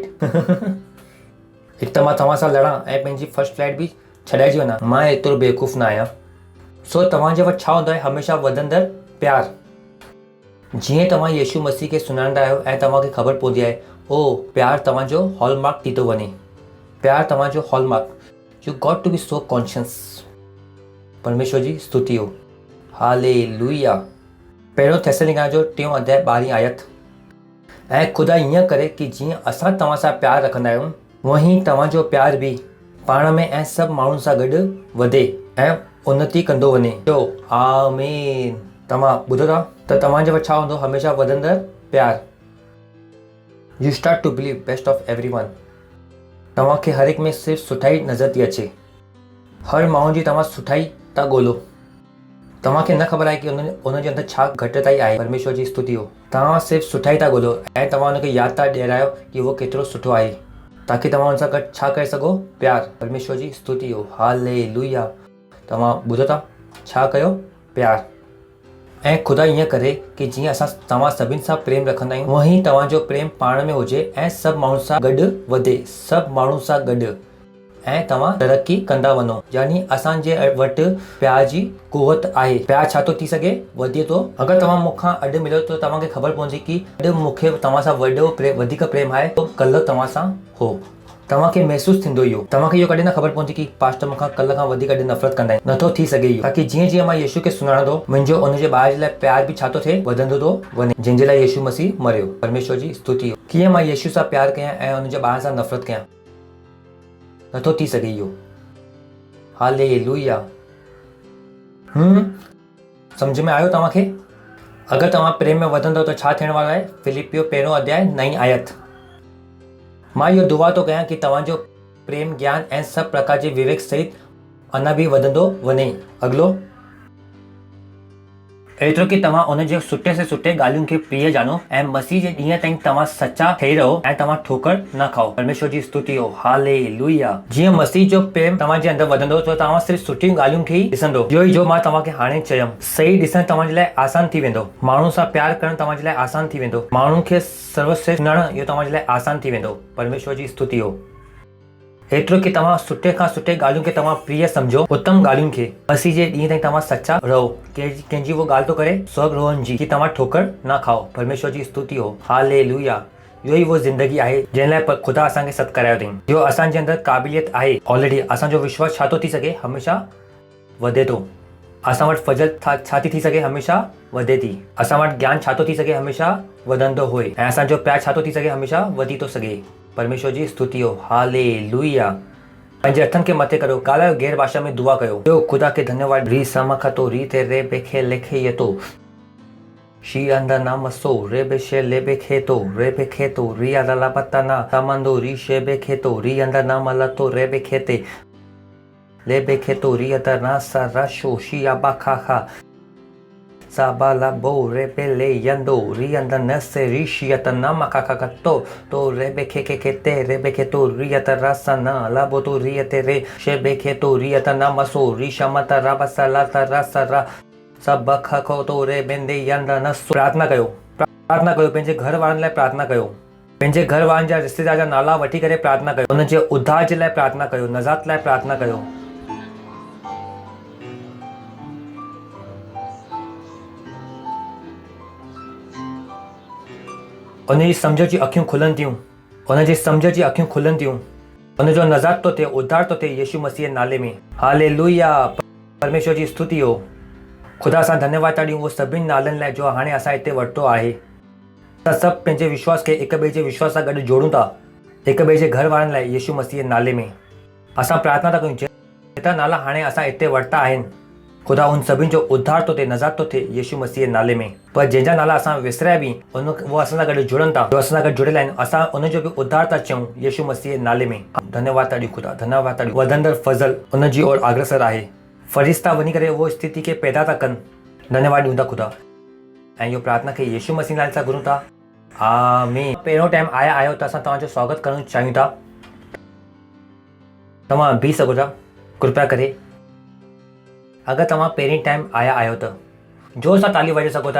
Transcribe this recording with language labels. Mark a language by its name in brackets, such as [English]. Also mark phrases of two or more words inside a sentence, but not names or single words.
[Sindhi] हिकु त मां तव्हां सां लड़ां ऐं पंहिंजी [English] first flight [Sindhi] बि छॾाइजी वञा। मां एतिरो बेवकूफ़ न आहियां। सो तव्हांजे वटि छा हूंदो आहे, हमेशह वधंदड़ प्यार। जीअं तव्हां यीशु मसीह खे सुञाणंदा आहियो ऐं तव्हांखे ख़बर पवंदी आहे ओ प्यार तव्हांजो हॉलमार्क थी थो वञे, प्यार तव्हांजो हॉलमार्क। [English] You got to be so conscious. [Sindhi] परमेश्वर जी स्तुति हो, हालेलुया। पहिरियों थेसलोनिका जो 3 अध्याय 12 आयत। ऐं ख़ुदा ईअं करे कि जीअं असां तव्हां सां प्यार रखंदा आहियूं वहीं तव्हांजो प्यार बि पाण में ऐं सभु माण्हुनि सां गॾु वधे ऐं उन्नति कंदो वञे। आमीन। तव्हां ॿुधो था त तव्हांजे वटि छा हूंदो, हमेशह वधंदड़ प्यार। [English] You start to believe best of everyone. [Sindhi] तव्हांखे हर एक में सिर्फ़ु सुठाई नज़र थी अचे, हर माण्हू जी तव्हां सुठाई था ॻोल्हो। तव्हांखे न ख़बर आहे कि उनजे अंदरि छा घटिताई आहे। परमेश्वर जी स्तुति हो, तव्हां सिर्फ़ु सुठाई था ॻोल्हो ऐं तव्हां हुनखे यादि था ॾियारायो कि उहो केतिरो सुठो आहे, ताकी तव्हां हुन सां गॾु छा करे सघो, प्यार। परमेश्वर जी स्तुति हो, हालेलुया। तव्हां ॿुधो था, छा कयो, प्यार। ऐं ख़ुदा ईअं करे कि जीअं असां तव्हां सभिनि सां प्रेम रखंदा आहियूं, हूअं ई तव्हांजो प्रेम पाण में हुजे ऐं सभु माण्हुनि सां गॾु वधे, सभु माण्हुनि सां गॾु, ऐं तव्हां तरक़ी कंदा वञो। यानी असांजे वटि प्यार जी कुवत आहे। प्यार छा थो थी सघे, वधे थो। अगरि तव्हां मूंखां अॼु मिलो त तव्हांखे ख़बर पवंदी कि अॼु मूंखे तव्हां सां वधीक प्रेम आहे, तो कल्ह तव्हां सां हो। तव्हांखे महसूसु थींदो इहो। तव्हांखे इहो कॾहिं न ख़बर पवंदी कि पास्टर मूंखां कल्ह खां वधीक अॼु नफ़रत कंदा आहिनि। नथो थी सघे इहो, ताकी जीअं जीअं मां यीशु खे सुञाणंदो, मुंहिंजो उनजे ॿार जे लाइ प्यार बि छा थो थिए, वधंदो थो वञे, जंहिंजे लाइ यीशु मसीह मरियो। परमेश्वर जी स्तुति हो। कीअं मां यीशु सां प्यार कयां ऐं उनजे ॿार सां नफ़रत कयां, नथो थी सघे इहो। हालेलुया। सम्झ में आयो तव्हांखे? अगरि तव्हां प्रेम में वधंदव त छा थियण वारो आहे? फिलिपियो 1 अध्याय 9 आयत। मां इहो दुआ थो कयां कि तव्हांजो प्रेम, ज्ञान ऐं सभु प्रकार जे विवेक सहित अञा बि वधंदो वञे। अॻिलो, एतिरो कि तव्हां उनजे सुठे से सुठे ॻाल्हियुनि खे प्रिय जानो ऐं मसीह जे ॾींहं ताईं तव्हां सचा ठही रहो ऐं तव्हां ठोकर न खाओ। परमेश्वर जी स्तुति हो, हालेलुया। जीअं मसीह जो प्रेम तव्हांजे अंदरि वधंदो त तव्हां सिर्फ़ु सुठियूं ॻाल्हियुनि खे ई ॾिसंदो। इहो ई जो मां तव्हांखे हाणे चयुमि, सही ॾिसणु तव्हांजे लाइ आसान थी वेंदो। माण्हुनि सां प्यार करणु तव्हांजे लाइ आसान थी वेंदो। माण्हुनि खे सर्वश्रेष्ठ सुञाणणु इहो तव्हांजे लाइ आसान थी वेंदो। परमेश्वर जी स्तुति हो। एतिरो कि तव्हां सुठे खां सुठे ॻाल्हियुनि खे तव्हां प्रिय सम्झो, उत्तम ॻाल्हियुनि खे। मसीह जे ॾींहं ताईं तव्हां सचा रहो। कंहिंजी वो ॻाल्हि थो करे, स्वर्ग रोहन जी, कि तव्हां ठोकर न खाओ। परमेश्वर जी स्तुति हो, हालेलुया। इहो ई वो ज़िंदगी आहे जंहिं लाइ ख़ुदा असांखे सॾु करायो अथई। जो असांजे अंदरि क़ाबिलियत आहे ऑलरेडी। असांजो विश्वास छा थो थी सघे, हमेशह वधे थो। असां वटि फज़ल छा थी सघे, हमेशह वधे थी। असां वटि ज्ञान छा थो थी सघे, हमेशह वधंदो हुए। ऐं असांजो प्यार छा थो थी सघे, हमेशह वधी थो सघे। परमेश्वर जी स्तुति हो, हालेलुया। पंहिंजे हथनि खे मथे करो, ॻाल्हायो, गैर भाषा में दुआ कयो। ॿियो ख़ुदा खे धन्यवाद। री समखतो री ते रे बेखे लेखे यतो शी अंदर नामसो रे बेशे ले बेखे तो रे बेखे तो री अला पतना तमंदो री शे बेखे तो री अंदर नाम लतो रे बेखेते ले बेखे तो री अदर ना सा रशो शी अबा खा खा साबाला बो रे पे ले यंदो री अंदर नसे री शियत नाम खा खा तो रे बेखे के ते रे बेखे तो री अतर रसा ना लाबो तो री अते रे शे बेखे तो री अतर नामसो री शमत रबसा लाता रसा रा सब खो तो रे बेंदे यंदा नसो। प्रार्थना कयो, प्रार्थना कयो। पंहिंजे घर वारनि लाइ प्रार्थना कयो। पंहिंजे घर वारनि जा रिश्तेदार जा नाला वठी करे प्रार्थना कयो। उनजे उद्धार जे लाइ प्रार्थना कयो, नजात लाइ प्रार्थना कयो। उनजी सम्झ जी अखियूं खुलनि थियूं, उनजी सम्झ जी अखियूं खुलनि थियूं। उनजो नजात थो थिए, उद्धार थो थिए यीशु मसीह नाले में। हालेलुया। परमेश्वर जी स्तुति हो। ख़ुदा सां धन्यवाद था ॾियूं उहो सभिनी नालनि लाइ जो हाणे असां हिते वरितो आहे। त सभु पंहिंजे विश्वास खे हिक ॿिए जे विश्वास सां गॾु जोड़ूं था, हिक ॿिए जे घर वारनि लाइ यीशु मसीह नाले में। असां प्रार्थना था कयूं, जेतिरा नाला हाणे असां हिते वरिता आहिनि, ख़ुदा उन सभिनी जो उद्धार थो थिए, नजात थो थिए यीशु मसीह नाले में। पर जंहिंजा नाला असां विसरिया बि, उहो असां सां गॾु जुड़नि था, जो असां सां गॾु जुड़ियल आहिनि, असां उनजो बि उद्धार था चऊं यीशु मसीह नाले में। धन्यवाद था ॾियूं ख़ुदा, धन्यवाद था ॾियूं। वधंदड़ फज़ल उनजी ओर अग्रसर आहे। फ़रिश्ता वञी करे उहो स्थिति खे पैदा था कनि। धन्यवाद ॾियूं था ख़ुदा। ऐं इहो प्रार्थना खे यीशु मसीह नाले सां घुरूं था, आमीन। पहिरियों टाइम आहियो त असां तव्हांजो स्वागत करणु चाहियूं था। तव्हां बीह सघो था, कृपया करे। अगरि तव्हां पहिरीं टाइम आहियो त जोर सां ताली वॼाए सघो था।